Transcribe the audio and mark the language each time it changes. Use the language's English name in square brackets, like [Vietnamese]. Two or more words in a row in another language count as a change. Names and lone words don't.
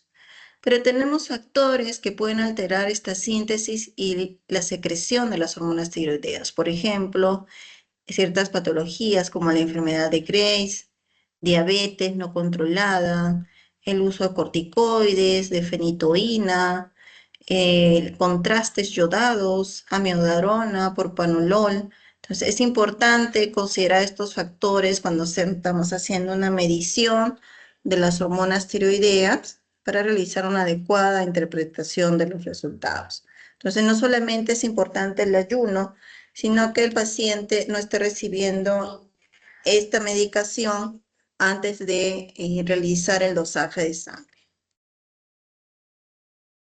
[Spanish] Pero tenemos factores que pueden alterar esta síntesis y la secreción de las hormonas tiroideas. Por ejemplo, ciertas patologías como la enfermedad de Graves, diabetes no controlada, el uso de corticoides, de fenitoína, contrastes yodados, amiodarona, propanolol. Entonces, es importante considerar estos factores cuando estamos haciendo una medición de las hormonas tiroideas para realizar una adecuada interpretación de los resultados. Entonces, no solamente es importante el ayuno, sino que el paciente no esté recibiendo esta medicación antes de realizar el dosaje de sangre.